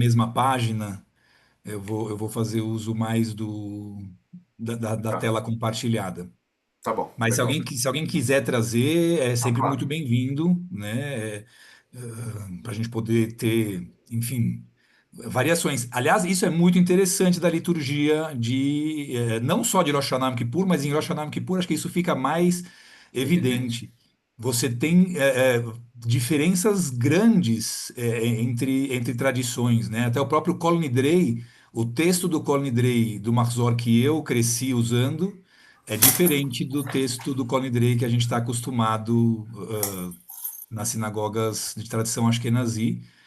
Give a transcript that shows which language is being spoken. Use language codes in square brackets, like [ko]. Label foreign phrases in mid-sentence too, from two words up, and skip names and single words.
[pt] na mesma página. Eu vou fazer uso mais da tá, tela compartilhada. tá bom, Mas se legal. alguém, se alguém quiser trazer, é Ah, sempre muito claro. bem-vindo, né? Para a gente poder ter, enfim, variações. Aliás, isso é muito interessante da liturgia não só de Rosh Hashanah Yom Kippur, mas em Rosh Hashanah Yom Kippur, acho que isso fica mais Evidente. evidente. Você tem diferenças grandes entre tradições, né? Até o próprio Kol Nidrei, o texto do Kol Nidrei do Mahzor que eu cresci usando é diferente do texto do Kol Nidrei que a gente está acostumado nas sinagogas de tradição Ashkenazi.